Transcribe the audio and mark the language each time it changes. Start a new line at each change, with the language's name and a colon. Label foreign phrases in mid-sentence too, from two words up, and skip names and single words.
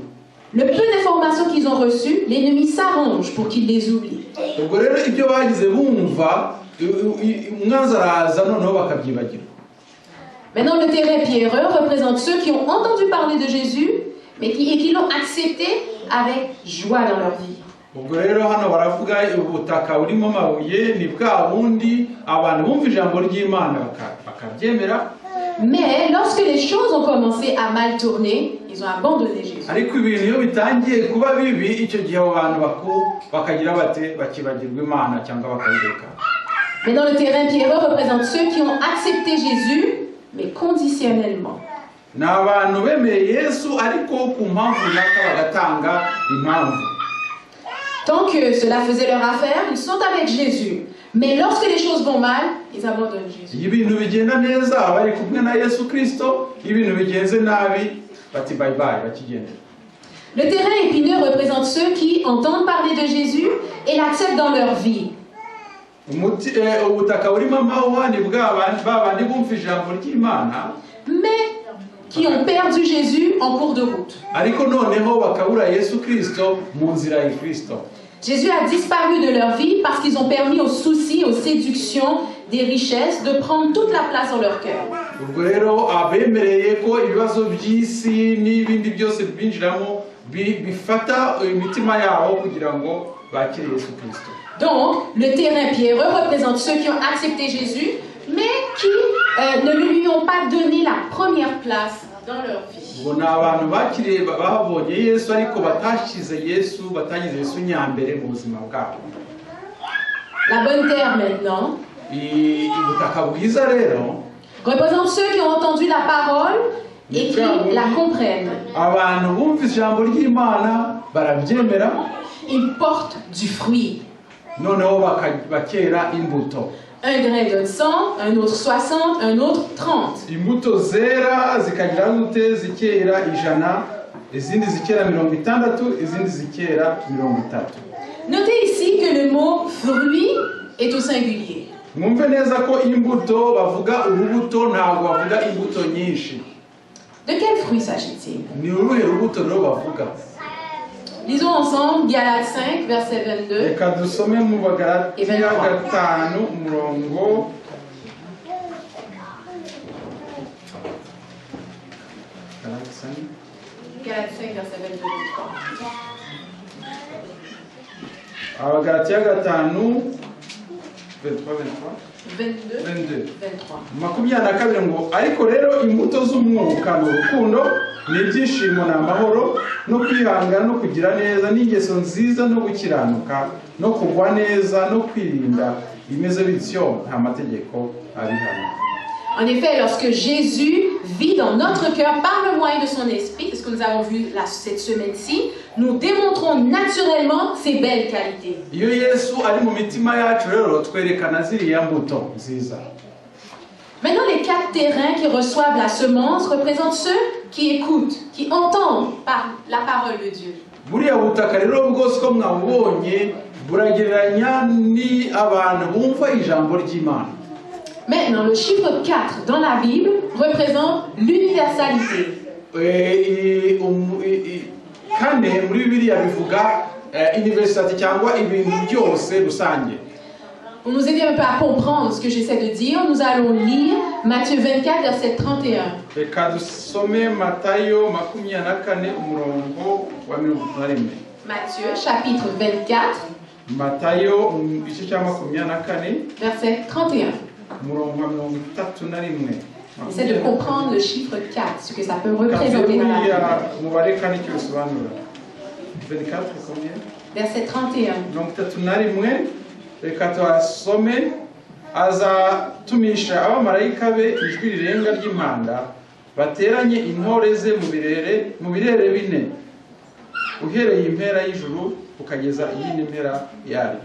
French: Le peu d'informations qu'ils ont reçues, l'ennemi s'arrange pour qu'ils les oublient.
Kinyarwanda: ubwo rero ibyo bagize bumva umwanzi araza noneho bakabyibagirwa.
French: Maintenant, le terrain pierreux représente ceux qui ont entendu parler de Jésus, mais qui l'ont accepté avec joie dans leur vie.
Kinyarwanda: ubwo rero hano baravuga ubutaka burimo amabuye ni bwa bundi abantu bumva ijambo ry'Imana bakabyemera.
French: Mais lorsque les choses ont commencé à mal tourner, ils ont abandonné Jésus.
Kinyarwanda: ariko ibintu iyo bitangiye kuba bibi, icyo gihe abo bantu bakagira bate bakibagirwa Imana cyangwa bakayireka.
French: Maintenant, le terrain pierreux représente ceux qui ont accepté Jésus, mais conditionnellement.
Kinyarwanda: ni abantu bemeye Yesu ariko ku mpamvu runaka bagatanga impamvu.
French: Tant que cela faisait leur affaire, ils sont avec Jésus. Mais lorsque les choses vont mal, ils abandonnent Jésus.
Kinyarwanda: iyo ibintu bigenda neza bari kumwe na Yesu Kristo, iyo ibintu bigenze nabi bati
English: bye bye
Kinyarwanda: bakigendera.
French: Le terrain épineux représente ceux qui entendent parler de Jésus et l'acceptent dans leur vie.
Kinyarwanda: ubutaka burimo amahwa ni babandi bumva ijambo ry'Imana,
French: Mais qui ont perdu Jésus en cours de route.
Kinyarwanda: ariko noneho bakabura Yesu Kristo mu nzira ya Kristo.
French: Jésus a disparu de leur vie parce qu'ils ont permis aux soucis, aux séductions des richesses de prendre toute la place dans leur cœur.
Kinyarwanda: ubwo rero abemereye ko ibibazo by'isi n'ibindi byose binjiramo bifata imitima yabo kugira ngo bakire Yesu Kristo.
French: Donc, le terrain pierreux représente ceux qui ont accepté Jésus, mais qui ne lui ont pas donné la première place dans leur vie.
Kinyarwanda: ubwo ni abantu bakiriye babonye Yesu ariko batashyize Yesu, batagize Yesu nyambere mu buzima bwabo.
French: La bonne terre maintenant
Kinyarwanda: ubutaka bwiza rero
French: représente ceux qui ont entendu la parole et qui la comprennent.
Kinyarwanda: abantu bumva ijambo ry'Imana barabyemera,
French: Ils portent du fruit.
Kinyarwanda: noneho bakera imbuto.
French: Un grain donne 100, un autre 60, un autre 30.
Kinyarwanda: imbuto zera zikagira gute zikera 100, izindi zikera 60, izindi zikera 30.
French: Notez ici que le mot fruit est au singulier.
Kinyarwanda: mwumve neza ko imbuto bavuga urubuto, ntabwo bavuga imbuto nyinshi.
French: De quel fruit s'agit-il?
Kinyarwanda: ni uruhe rubuto rero bavuga?
French: Lisons ensemble Galates 5, verset 22.
Kinyarwanda: reka dusome mu Bagalatiya 5 umurongo
French: Galates 5, verset 22 23.
Kinyarwanda: Abagalatiya 5 22 ngo ariko rero imbuto z'umwuka ni urukundo n'ibyishimo n'amahoro no kwihangana no kugira neza n'ingeso nziza no gukiranuka no kugwa neza no kwirinda bimeze bityo nta mategeko abihana.
French: En effet, lorsque Jésus vit dans notre cœur par le moyen de son esprit, c'est ce que nous avons vu cette semaine-ci, nous démontrons naturellement ses belles qualités.
Kinyarwanda: iyo Yesu ari mu mitima yacu rero twerekana ziriya mbuto nziza.
French: Maintenant, les 4 terrains qui reçoivent la semence représentent ceux qui écoutent, qui entendent par la parole de Dieu.
Kinyarwanda: buriya butaka rero bwose ko mwabubonye buragereranya ni abantu bumva ijambo ry'Imana.
French: Maintenant, le chiffre 4 dans la Bible représente l'universalité.
Kinyarwanda: Kane muri Bibiliya bivuga universalité cyangwa ibintu byose rusange.
French: Pour nous aider un peu à comprendre ce que j'essaie de dire, nous allons lire Matthieu 24, verset 31.
Kinyarwanda: Reka dusome Matayo 24 umurongo wa 31.
French: Matthieu, chapitre 24,
Kinyarwanda: Matayo igice cya 24
French: verset 31.
Kinyarwanda: umurongo wa 31.
French: Essaie de comprendre le chiffre 4, ce que ça peut représenter dans la Bible.
Kinyarwanda: Umubare kane icyo bisobanura.
French: 24 combien? Verset 31. 31.
Kinyarwanda: Reka tuhasome. Azatumisha abamarayika be ijwi rirenga ry'impanda bateranye intore ze mu birere bine uhereye impera y'ijuru ukageza iyindi mpera yaryo.